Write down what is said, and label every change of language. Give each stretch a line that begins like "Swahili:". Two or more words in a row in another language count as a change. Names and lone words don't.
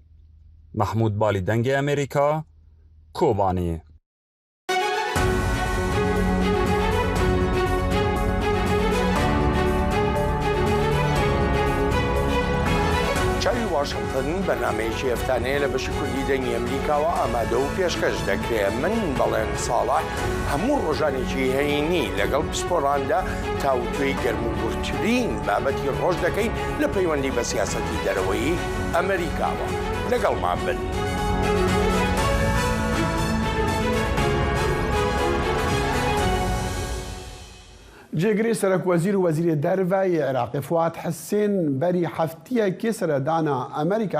Kurdish: محمود بالی دنگ امریکا، کوبانی. واشنطن برنامهی هفتانه لبشی کردی دنگی امریکا و آماده و پیشکش دکره
Central Kurdish: من بەڵێن ساڵح هەموو ڕۆژانێکی هەینی لەگەڵ پسپۆراندا تاوتوێی گەرموگورترین بابەتی ڕۆژ دەکەین لە پەیوەندی بە سیاسەتی دەرەوەی ئەمریکاوە لەگەڵمان بن. جێگری سەرک وەزیر و وەزیری دەرەوەی عێراقی فواد حسین بەری هەفتەیەکی سەردانا ئەمریکا